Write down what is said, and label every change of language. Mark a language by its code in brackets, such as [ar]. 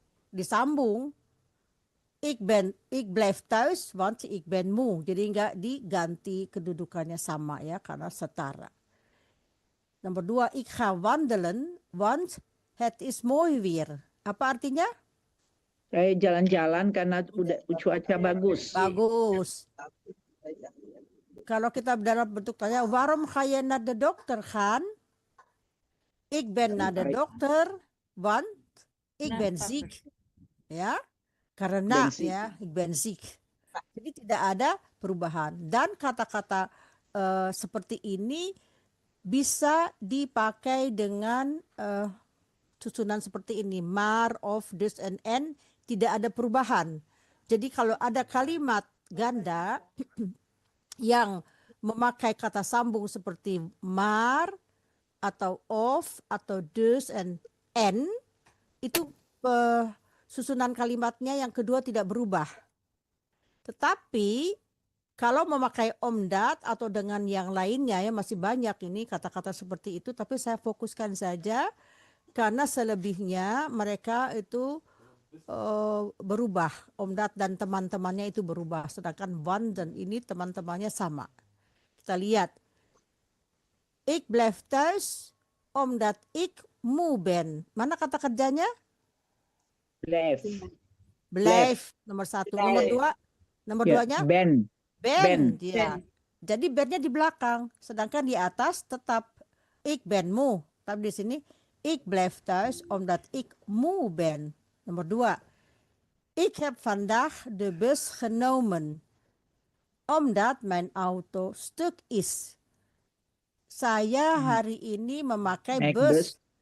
[nl] Disambung ik blijf thuis want ik ben moe. [id] Jadi enggak diganti kedudukannya sama ya karena setara. [nl] Nomor dua, ik ga wandelen want het is mooi weer. [id] Apa artinya? Saya jalan-jalan karena udah cuaca bagus. [nl] Bagus. Kalau kita dalam bentuk tanya, waarom ga je naar de dokter gaan? Ik ben naar de dokter, want ik ben ziek. [id] Ya, karena ya, ik ben ziek. Jadi tidak ada perubahan. Dan kata-kata seperti ini bisa dipakai dengan susunan seperti ini. Maar, of, dus, en, tidak ada perubahan. Jadi kalau ada kalimat ganda yang memakai kata sambung seperti maar, atau of, atau dus, en, itu susunan kalimatnya yang kedua tidak berubah. Tetapi kalau memakai omdat atau dengan yang lainnya ya masih banyak ini kata-kata seperti itu, tapi saya fokuskan saja karena selebihnya mereka itu berubah. Omdat dan teman-temannya itu berubah, sedangkan wanden ini teman-temannya sama. Kita lihat. [nl] Ik blijf thuis omdat ik moe ben. [id] Mana kata kerjanya? [nl] Blijf. [id] Blijf nomor satu. Nomor dua, nomor duanya? [nl] Ben. [id] Ben. Ya. Jadi bennya di belakang, sedangkan di atas tetap ik ben moe. [nl] Tapi di sini ik blijf thuis omdat ik moe ben. Nomor dua. Ik heb vandaag de bus genomen omdat mijn auto stuk is. [id] Saya hari ini memakai bus.